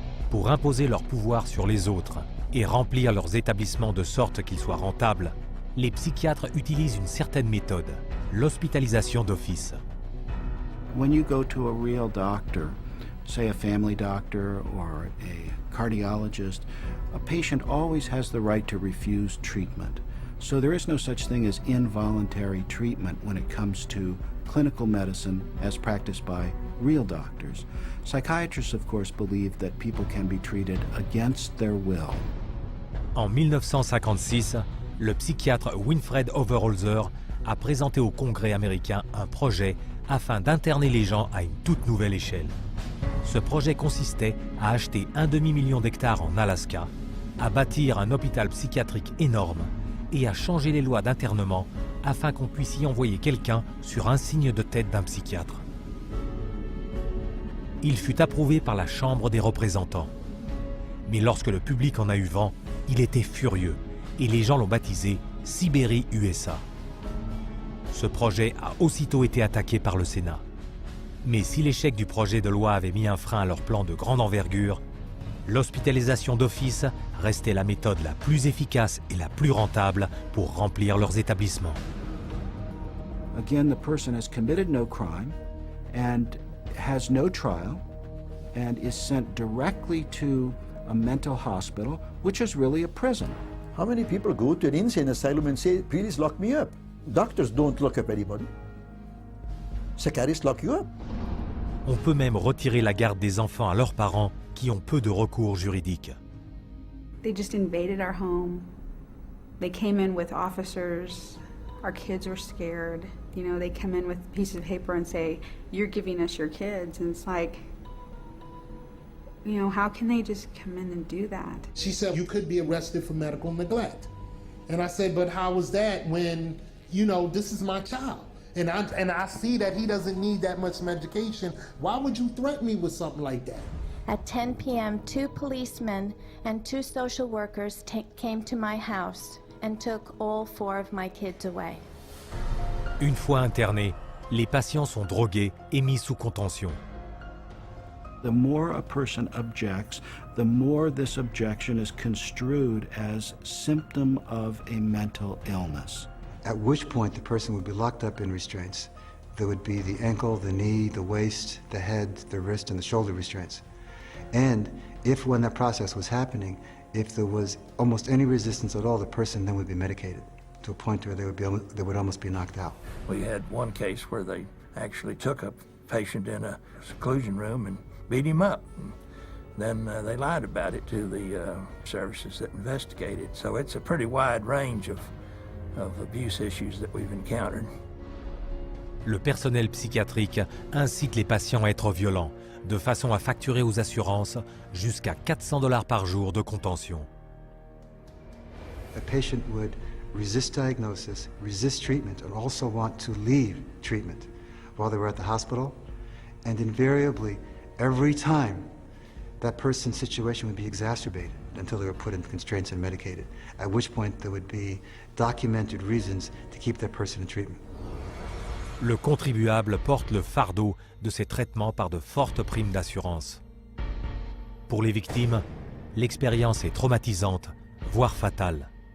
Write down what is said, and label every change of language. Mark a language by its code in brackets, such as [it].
[fr] Pour imposer leur pouvoir sur les autres et remplir leurs établissements de sorte qu'ils soient rentables, les psychiatres utilisent une certaine méthode, l'hospitalisation d'office. [en] When you go to a real doctor, say a family doctor or a cardiologist, a patient always has the right to refuse treatment. So there is no such thing as involuntary treatment when it comes to clinical medicine as practiced by real doctors. Psychiatrists, of course, believe that people can be treated against their will. [fr] En 1956, le psychiatre Winfred Overholzer a présenté au Congrès américain un projet afin d'interner les gens à une toute nouvelle échelle. Ce projet consistait à acheter 1 demi-million d'hectares en Alaska, à bâtir un hôpital psychiatrique énorme et à changer les lois d'internement afin qu'on puisse y envoyer quelqu'un sur un signe de tête d'un psychiatre. Il fut approuvé par la Chambre des représentants. Mais lorsque le public en a eu vent, il était furieux et les gens l'ont baptisé Sibérie USA. Ce projet a aussitôt été attaqué par le Sénat. Mais si l'échec du projet de loi avait mis un frein à leur plan de grande envergure, l'hospitalisation d'office restait la méthode la plus efficace et la plus rentable pour remplir leurs établissements. [en] Again, the person has committed no crime and has no trial and is sent directly to a mental hospital, which is really a prison. How many people go to an insane asylum and say, please lock me up? Doctors don't lock up anybody. Psychiatrists lock you up. [fr] On peut même retirer la garde des enfants à leurs parents qui ont peu de recours juridiques. [en] They just invaded our home. They came in with officers. Our kids were scared. You know, they come in with a piece of paper and say, you're giving us your kids. And it's like, you know, how can they just come in and do that? She said, you could be arrested for medical neglect. And I said, but how was that when, you know, this is my child? And I see that he doesn't need that much medication. Why would you threaten me with something like that? At 10 p.m., 2 policemen and 2 social workers came to my house and took all 4 of my kids away. [fr] Une fois internés, les patients sont drogués et mis sous contention. [en] The more a person objects, the more this objection is construed as symptom of a mental illness. At which point the person would be locked up in restraints. There would be the ankle, the knee, the waist, the head, the wrist, and the shoulder restraints. And if when that process was happening, if there was almost any resistance at all, the person then would be medicated to a point where they would almost be knocked out. We had one case where they actually took a patient in a seclusion room and beat him up. And then they lied about it to the services that investigated. So it's a pretty wide range of abuse issues that we've encountered. [fr] Le personnel psychiatrique incite les patients à être violents, de façon à facturer aux assurances jusqu'à $400 par jour de contention. [en] A patient would resist diagnosis, resist treatment, and also want to leave treatment while they were at the hospital. And invariably, every time, that person's situation would be exacerbated until they were put in constraints and medicated, at which point there would be documented reasons to keep that person in treatment. [fr] Le contribuable porte le fardeau de ces traitements par de fortes primes d'assurance. Pour les victimes, l'expérience est traumatisante, voire fatale.